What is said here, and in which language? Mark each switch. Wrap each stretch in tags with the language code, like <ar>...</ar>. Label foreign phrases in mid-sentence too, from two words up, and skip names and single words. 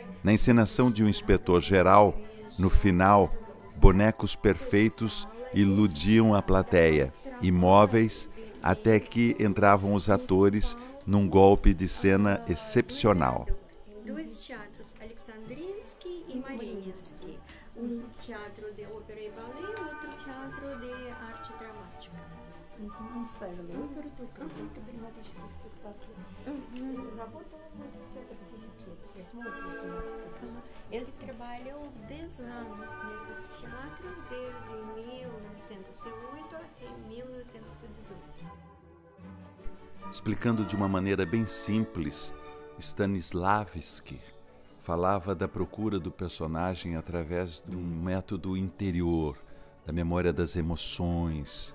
<pt>Na encenação de um inspetor-geral, no final, bonecos perfeitos iludiam a plateia, imóveis, até que entravam os atores num golpe de cena excepcional. Dois teatros, Alexandrinsky e Mariinsky. Um teatro de ópera e balé, outro teatro de arte dramática.</pt> <ru>Он ставил и оперу, только драматические спектакли. Работал в этих театрах 10 лет, с 8 по 17 года.</ru> <pt>Ele trabalhou 10 anos nesses teatros, desde 1908 até 1918. Explicando de uma maneira bem simples, Stanislavski falava da procura do personagem através de um método interior, da memória das emoções.</pt>